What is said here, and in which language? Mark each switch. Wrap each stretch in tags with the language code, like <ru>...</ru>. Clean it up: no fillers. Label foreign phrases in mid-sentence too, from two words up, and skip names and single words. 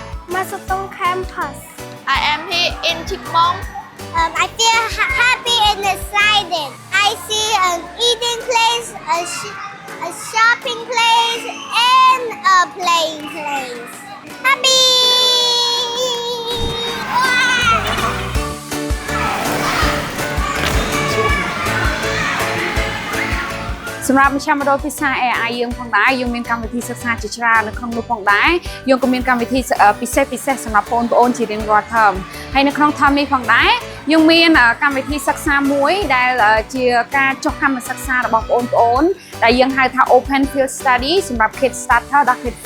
<en>Masatong Campus. I am here in Chikmong. I feel happy and excited. I see an eating place, a shopping place, and a playing place. Happy! Wow!</en> <km>សម្រាប់មជ្ឈមណ្ឌលភាសា AI យើងផងដែរយើងមានកម្មវិធីសិក្សាជាច្រើននៅក្នុងនោះផងដែរយើងក៏មានកម្មវិធីពិសេសសម្រាប់បងប្អូនជារៀងរាល់ term ហើយនៅក្នុង term នេះផងដែរយើងមានកម្មវិធីសិក្សាមួយដែលជាការចុះកម្មសិក្សារបស់បងប្អូនដែលយើងហៅថា Open Field Study សម្រាប់ Kid Starter ដល់ Kid</km>